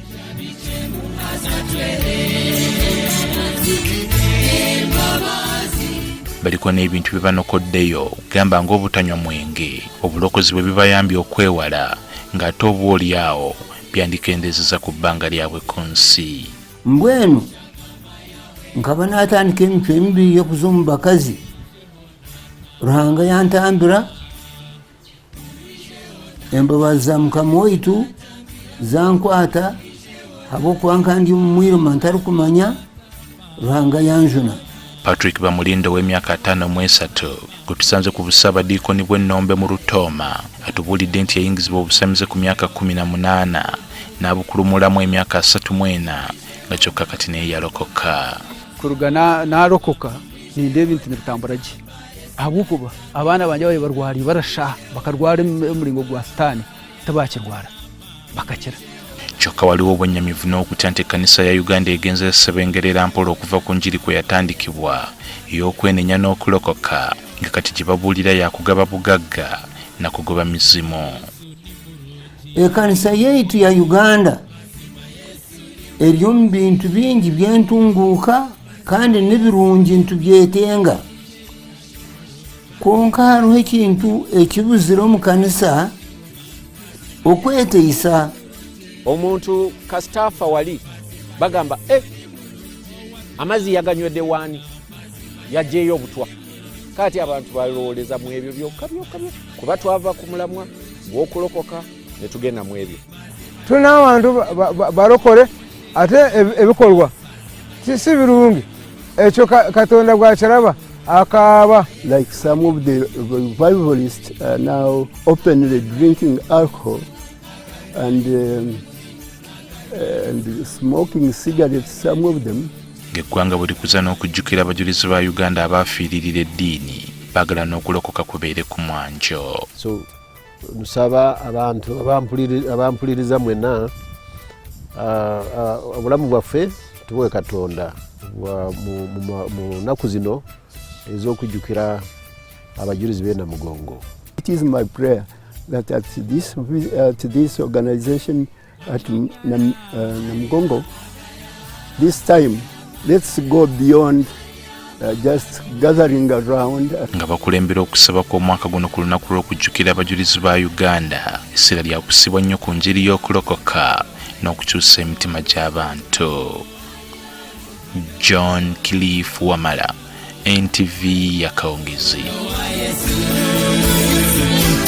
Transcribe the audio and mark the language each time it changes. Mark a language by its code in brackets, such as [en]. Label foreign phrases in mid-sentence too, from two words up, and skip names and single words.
[lg] Baliko n'ebintu bye banokoddeyo gamba ng'obutanywa mwenge, obulokozi bwe bibayambye okwewala ng'ate obwolyawo byandikendezeza ku bbanga lyabwe ku nsi. [nyn] Mbwenu nkaba naatandika emitwe emibiri y'okuza omu bakazi Ruhanga yantambira embabazi za Mukama waitu zankwata habw'okuba nka ndi mu mwirima ntari kumanya Ruhanga yanjuna. [lg] Patrick Bamulindo w'emyaka 53 gwe tusanze ku busaabadiikoni bw'ennombe mu Rutooma atubulidde nti yayingizibwa obusamize ku myaka 18 n'abukulumulamu emyaka 34 nga kyokka kati naye yalokoka. [nyn] Kuruga n'alokoka ninde ebintu nibitambura gye ahabwokuba abaana banje babe barwari barasha bakarwara omulingo gwa sitaani tabakirwara bakakira. [lg] Kyokka waliwo obwennyamivu n'okutya nti ekanisa ya Uganda egenze esebengerera mpola okuva ku njiri kweyatandikibwa ey'okwenenya n'okulokoka nga kati gye babulira yakugaba bugagga na kugoba mizimu. [nyn] Ekanisa yaitu ya Uganda eri mu bintu bingi byentunguuka kandi n'ebirungi ntubyetenga. Konka hariho ekintu ekibuzire omu kanisa okweteisa. [lg] Omuntu kasitafa wali bagamba amazzi yaganywedde wani yajeeyo obutwa kati abantu balowoleza mu ebyo byokka kuba twava ku mulamwa gw'okulokoka ne tugenda mu ebyo. Tulina abantu balokole ate ebikolwa si birungi ekyo Katonda gwakiraba akaaba. [en] Like some of the revivalists are now openly drinking alcohol and smoking cigarettes, some of them. [lg] Ng'eggwanga bwe likuza n'okujjukira abajulizi ba Uganda abaafiiririra eddiini baagala n'okulokoka kubeere ku mwanjo. So nsaba abantu abampuliriza mwenna obulamu bwaffe tuwe Katonda mu nnaku zino ez'okujjukira abajulizi b'e Namugongo. [en] It is my prayer that at this organization at Namugongo, this time let's go beyond just gathering around. [lg] Nga bakulembera okusaba kw'omwaka guno ku lunaku lw'okujjukira abajulizi ba Uganda, essira lya kusibwa nnyo ku njiri y'okulokoka n'okukyusa emitima gy'abantu. John Cliff Wamala, NTV Akawungeezi.